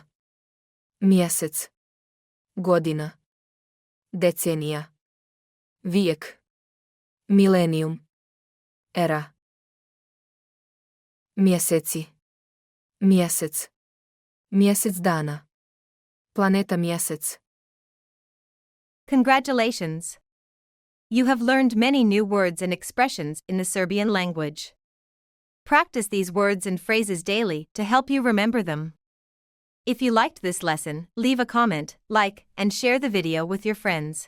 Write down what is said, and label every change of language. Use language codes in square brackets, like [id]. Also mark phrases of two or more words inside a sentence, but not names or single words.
[sr] Mjesec. Godina. Decenija. Vijek. Milenijum. Era. Mjeseci. Mjesec. Mjesec dana. Planeta mjesec. [en] Congratulations! You have learned many new words and expressions in the Serbian language. Practice these words and phrases daily to help you remember them. If you liked this lesson, leave a comment, like, and share the video with your friends.